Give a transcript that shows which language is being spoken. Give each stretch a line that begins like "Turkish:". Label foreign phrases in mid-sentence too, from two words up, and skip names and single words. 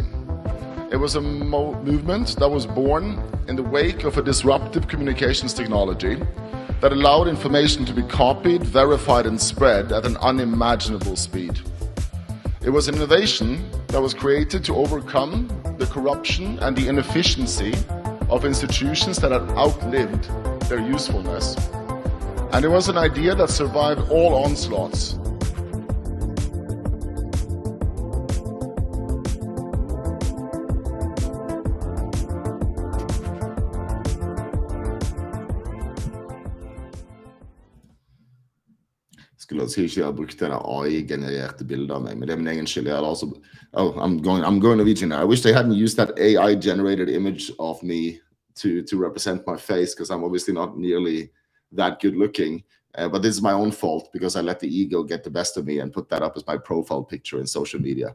English: It was a movement that was born in the wake of a disruptive communications technology that allowed information to be copied, verified, and spread at an unimaginable speed. It was an innovation that was created to overcome the corruption and the inefficiency of institutions that had outlived their usefulness. And it was an idea that survived all onslaughts.
Norwegian: Skulle ønske ikke jeg hadde brukt denne AI-genererte bildet av meg, men det er min egen skyld.
English: I'm going Norwegian now. I wish they hadn't used that AI-generated image of me to represent my face, because I'm obviously not nearly that good looking. But this is my own fault because I let the ego get the best of me and put that up as my profile picture in social media.